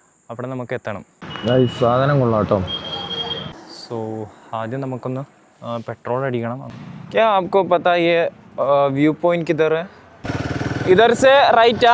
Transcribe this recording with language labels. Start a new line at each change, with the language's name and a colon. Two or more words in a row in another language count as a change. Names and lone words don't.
Malayalam: അവിടെ നമുക്ക് എത്തണം. സാധനം കൊള്ളാട്ടോ. സോ ആദ്യം നമുക്കൊന്ന് പെട്രോൾ അടിക്കണം.
Hindi: क्या आपको पता ये
English: view point
Hindi: किधर है? इधर से റൈറ്റാ?